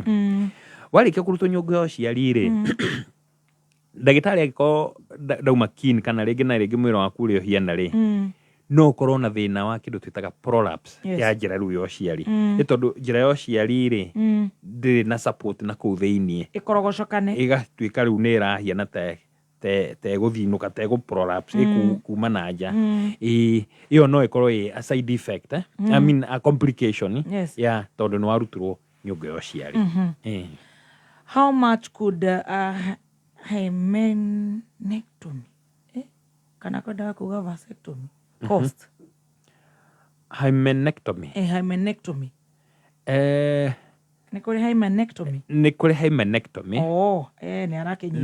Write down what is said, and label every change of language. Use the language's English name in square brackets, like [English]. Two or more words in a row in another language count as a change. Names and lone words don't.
[Kikuyu] Warĩkia kũrutwo nyũngũ ya ũciari rĩ, ndagĩtarĩ angĩkorwo ndauma keen kana rĩngĩ na rĩngĩ mwĩrĩ waku ũrĩa ũhiana rĩ, no ũkorwo na thĩna wa kĩndũ twĩtaga prolapse ya njĩra rĩu ya ũciari. Nĩ tondũ njĩra ya ũciari rĩ, ndĩrĩ na support na kũu thĩiniĩ. Ĩkorogocokane. Ĩgatuĩka rĩu nĩ ĩrahiana ta gũthinũka, ta prolapse kuma na nja. Ĩyo no ĩkorwo ĩ [English] a side effect, I mean a complication [Kikuyu] ya tondũ nĩ warutirwo nyũngũ ya ũciari. [English] How much could hymenectomy [Kikuyu] kana kwenda kuga [English] vasectomy cost? [Kikuyu] Hymenectomy. Hymenectomy. Nĩ kũrĩ hymenectomy? Nĩ kũrĩ hymenectomy. Nĩ arakĩnyita.